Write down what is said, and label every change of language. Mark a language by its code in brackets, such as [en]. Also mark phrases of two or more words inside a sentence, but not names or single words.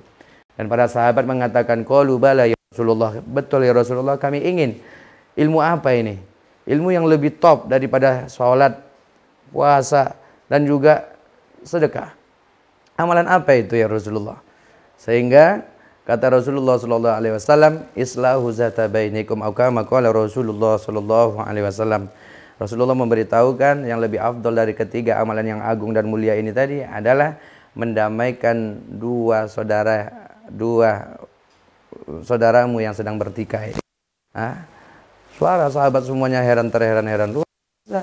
[id] Dan para sahabat mengatakan, [ar] قالوا بلى يا رسول الله, [id] betul [ar] يا رسول الله, [id] kami ingin. Ilmu apa ini? Ilmu yang lebih top daripada salat, puasa dan juga sedekah. Amalan apa itu [ar] يا رسول الله? [id] Sehingga kata [ar] رسول الله صلى الله عليه وسلم, إصلاح ذات بينكم, atau كما قال رسول الله صلى الله عليه وسلم. [id] Rasulullah memberitahukan yang lebih afdal dari ketiga amalan yang agung dan mulia ini tadi adalah mendamaikan dua saudaramu yang sedang bertikai. Suara sahabat semuanya heran luar biasa.